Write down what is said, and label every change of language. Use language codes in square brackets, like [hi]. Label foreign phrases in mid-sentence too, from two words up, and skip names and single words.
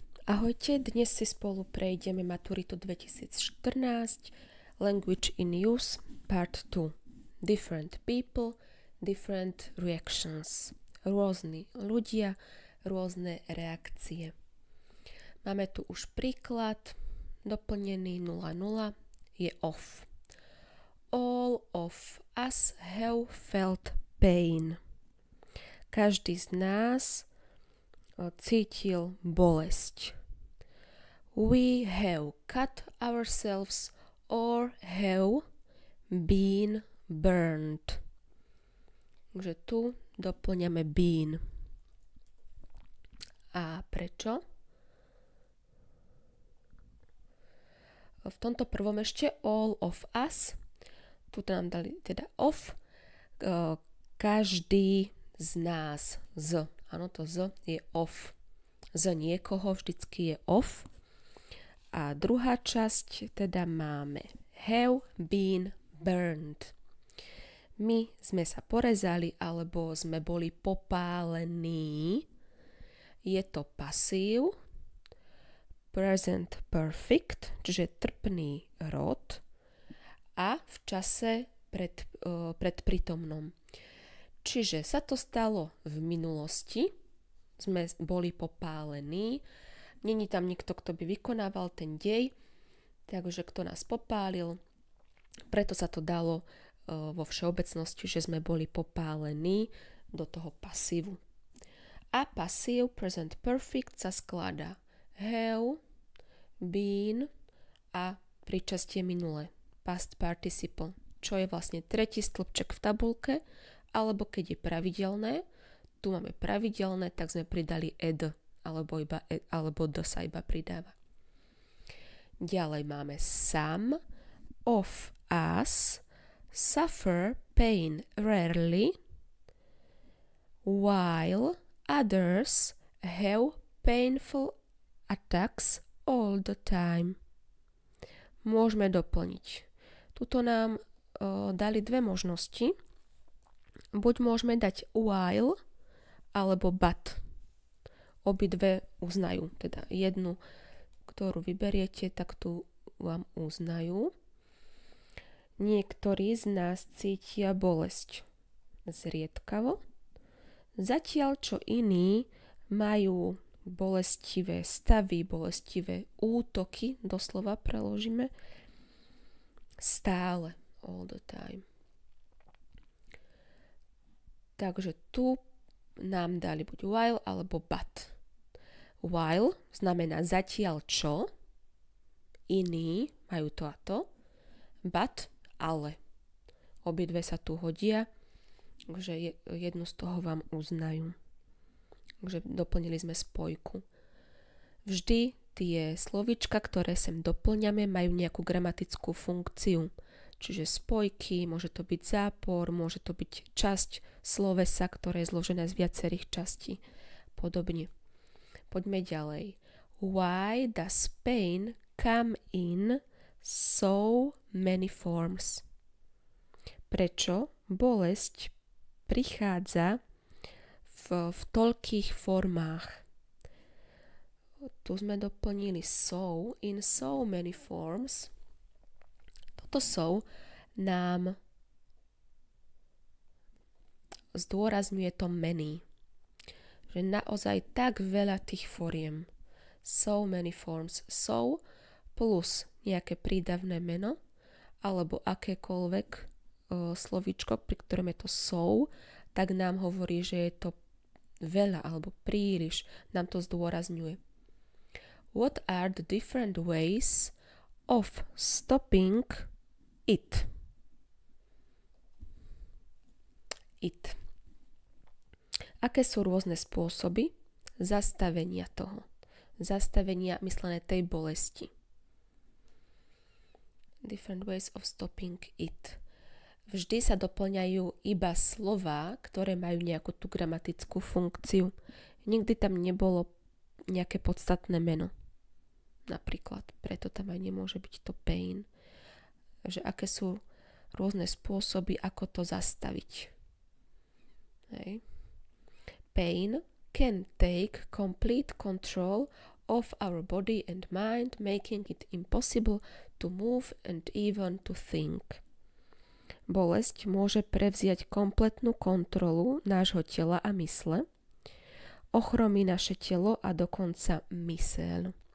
[sk] Ahojte, dnes si spolu prejdeme maturitu 2014, [en] Language in Use, Part 2. Different people, different reactions. [sk] Rôzni ľudia, rôzne reakcie. Máme tu už príklad, doplnený 0,0 je off. [en] All of us have felt pain. [sk] Každý z nás cítil bolesť. [en] We have cut ourselves or have been burned. [sk] Takže tu doplňame been. A prečo? V tomto prvom ešte [en] all of us. [sk] Tu nám dali teda of. Každý z nás. Z. Áno, to z je off. Z niekoho vždycky je off. A druhá časť teda máme [en] have been burned. [sk] My sme sa porezali alebo sme boli popálení. Je to pasív. [en] Present perfect, [sk] čiže trpný rod. A v čase predprítomnom. Čiže sa to stalo v minulosti, sme boli popálení, není tam nikto, kto by vykonával ten dej, takže kto nás popálil, preto sa to dalo vo všeobecnosti, že sme boli popálení do toho pasívu. A pasív [en] present perfect [sk] sa skladá [en] have, been [sk] a príčastie minulé, [en] past participle, [sk] čo je vlastne tretí stĺpček v tabulke. Alebo keď je pravidelné, tu máme pravidelné, tak sme pridali ed, alebo d sa iba pridáva. Ďalej máme [en] some of us suffer pain rarely, while others have painful attacks all the time. [sk] Môžeme doplniť. Tuto nám dali dve možnosti. Buď môžeme dať while alebo but. Obidve uznajú. Teda jednu, ktorú vyberiete, tak tu vám uznajú. Niektorí z nás cítia bolesť zriedkavo, zatiaľ čo iní majú bolestivé stavy, bolestivé útoky, doslova preložíme, stále, [en] all the time. [sk] Takže tu nám dali buď while alebo but. While znamená zatiaľ čo, iní majú to a to, but ale. Obidve sa tu hodia, takže jednu z toho vám uznajú. Takže doplnili sme spojku. Vždy tie slovíčka, ktoré sem doplňame, majú nejakú gramatickú funkciu. Čiže spojky, môže to byť zápor, môže to byť časť slovesa, ktoré je zložené z viacerých častí. Podobne. Poďme ďalej. [en] Why does pain come in so many forms? [sk] Prečo bolesť prichádza v toľkých formách? Tu sme doplnili so, [en] in so many forms. [sk] To so nám zdôrazňuje [en] to many. [sk] Že naozaj tak veľa tých foriem. [en] So many forms. [sk] So plus nejaké prídavné meno alebo akékoľvek slovíčko, pri ktorom je to so, tak nám hovorí, že je to veľa alebo príliš. Nám to zdôrazňuje. [en] What are the different ways of stopping it? It. [sk] Aké sú rôzne spôsoby zastavenia toho? Zastavenia myslené tej bolesti. [en] Different ways of stopping it. [sk] Vždy sa doplňajú iba slová, ktoré majú nejakú tú gramatickú funkciu. Nikdy tam nebolo nejaké podstatné meno. Napríklad. Preto tam aj nemôže byť to pain. Že aké sú rôzne spôsoby, ako to zastaviť. Hej. [en] Pain can take complete control of our body and mind, making it impossible to move and even to think. [sk] Bolesť môže prevziať kompletnú kontrolu nášho tela a mysle, ochromí naše telo a dokonca myseľ.